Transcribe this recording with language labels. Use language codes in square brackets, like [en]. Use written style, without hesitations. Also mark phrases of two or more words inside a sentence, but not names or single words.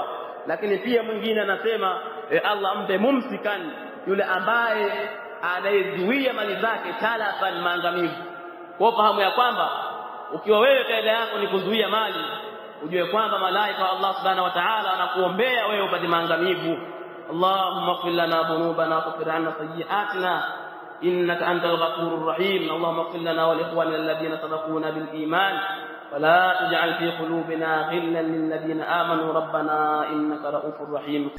[sw] Lakini pia mwingine anasema Allah mpe mumsikan, yule ambaye anayezuia mali zake talafan, maangamivu. Kwa fahamu ya kwamba ukiwa wewe kaida yako ni kuzuia mali, ujue kwamba malaika wa Allah [ar] سبحانه وتعالى [sw] wanakuombea wewe upate maangamivu. [ar] اللهم اغفر لنا ذنوبنا واغفر عنا سيئاتنا إنك أنت الغفور الرحيم. اللهم اغفر لنا ولإخواننا الذين سبقونا بالإيمان ولا تجعل في قلوبنا غلا للذين آمنوا ربنا إنك رؤوف رحيم.